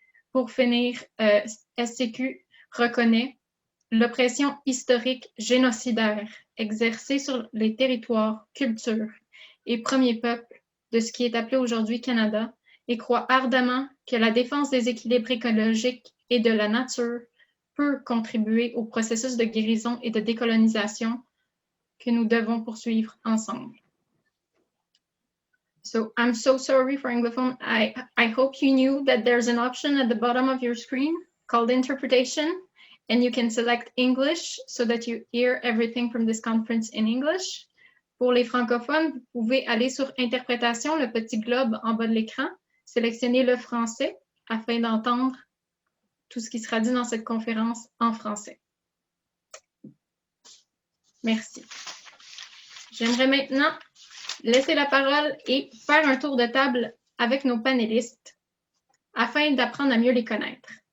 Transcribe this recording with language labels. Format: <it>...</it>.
<fr>Pour finir, SCQ reconnaît l'oppression historique génocidaire exercée sur les territoires, cultures et premiers peuples de ce qui est appelé aujourd'hui Canada et croit ardemment que la défense des équilibres écologiques et de la nature peut contribuer au processus de guérison et de décolonisation que nous devons poursuivre ensemble.</fr> <en>So I'm so sorry for Anglophone. I hope you knew that there's an option at the bottom of your screen called interpretation, and you can select English so that you hear everything from this conference in English.</en> <fr>Pour les francophones, vous pouvez aller sur interprétation, le petit globe en bas de l'écran, sélectionner le français afin d'entendre tout ce qui sera dit dans cette conférence en français. Merci. J'aimerais maintenant laisser la parole et faire un tour de table avec nos panélistes afin d'apprendre à mieux les connaître.</fr>